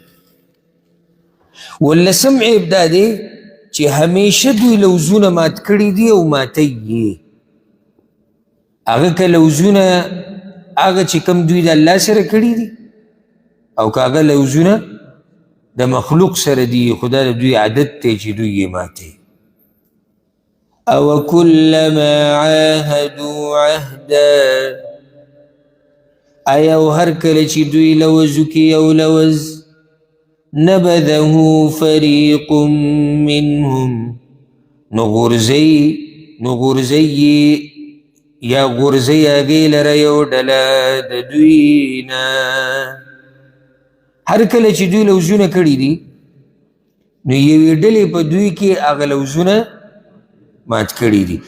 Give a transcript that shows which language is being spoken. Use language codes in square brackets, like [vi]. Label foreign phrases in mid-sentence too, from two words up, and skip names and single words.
[ps] ولسم عیب دا دی چې همیشه دوی لوزونه مات کړي دي او ماتی یې. هغه که لوزونه هغه چې کوم دوی د الله سره کړي دي او که هغه لوزونه د مخلوق سره دي، خو دا د دوی عادت دی چې دوی یې ماتي. [ar] او كلما عاهدوا عهدا، [ps] آیا او هر کله چې دوی لوزو کې یو لوز، [ar] نبذه فريق منهم، [ps] نو غورځي یا غورځي هغې لره یو ډله د دوی نه. هر کله چې دوی لوزونه کړي دي نو یوې ډلې په دوی کې هغه لوزونه مات کړي دي.